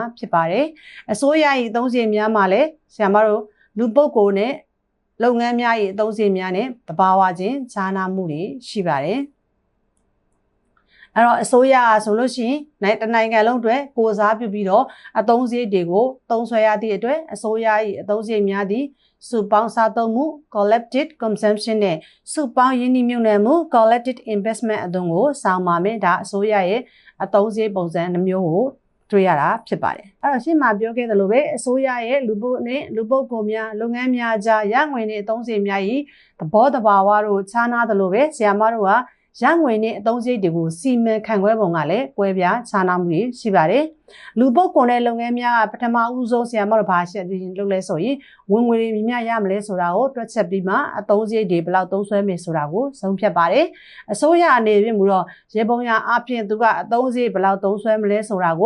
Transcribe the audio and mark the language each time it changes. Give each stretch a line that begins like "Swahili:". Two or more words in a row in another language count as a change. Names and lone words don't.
Burmese: ဖြစ်ပါတယ်။အစိုးရ၏အသုံးစရိတ်များမှာလည်းဆရာမတို့လူပုဂ္ဂိုလ်နဲ့လုပ်ငန်းများ၏အသုံးစရိတ်များနဲ့တဘာဝချင်းခြားနားမှုတွေရှိပါတယ်။အဲ့တော့အစိုးရဆိုလို့ရှိရင်တနိုင်ငံလုံးအတွက်ကိုစားပြုပြီးတော့အသုံးစရိတ်တွေကိုသုံးစွဲရသည့်အတွက်အစိုးရ၏အသုံးစရိတ်များသည့်စုပေါင်းစားသုံးမှု
English: collective consumption
Burmese: နဲ့စုပေါင်းရင်းနှီးမြှုပ် နှံမှု
English: collective investment
Burmese: အသွင်ကိုဆောင်ပါမယ်ဒါအစိုးရရဲ့အသုံးစရိတ်ပုံစံနှမျိုးကိုတွေ့ရတာဖြစ်ပါတယ်အဲ့တော့ရှင်းမှာပြောခဲ့သလိုပဲအစိုးရရဲ့လူ ပုဂ္ဂိုလ်များလုပ်ငန်းများကြားရငွေနဲ့အသုံးစရိတ်များ၏သဘောတဘာဝတို့ခြားနားသလိုပဲဆရာမတို့ကရငွေနဲ့အသုံးစရိတ်တွေကိုစီမံခန့်ခွဲပုံကလည်းကွဲပြားခြားနားမှုတွေရှိပါတယ်လူပုဂ္ဂိုလ်နဲ့လုပ်ငန်းများကပထမဦးဆုံးဆရာမတို့ဘာရှင်းလုပ်လဲဆိုရင်ဝင်ငွေတွေမြရမလဲဆိုတာကိုတွက်ချက်ပြီးမှအသုံးစရိတ်တွေဘယ်လောက်သုံးစွဲမယ်ဆိုတာကိုဆုံးဖြတ်ပါတယ်အစိုးရအနေနဲ့မူတော့ရေပုံရအပြင်သူကအသုံးစရိတ်ဘယ်လောက်သုံးစွဲမလဲဆိုတာကို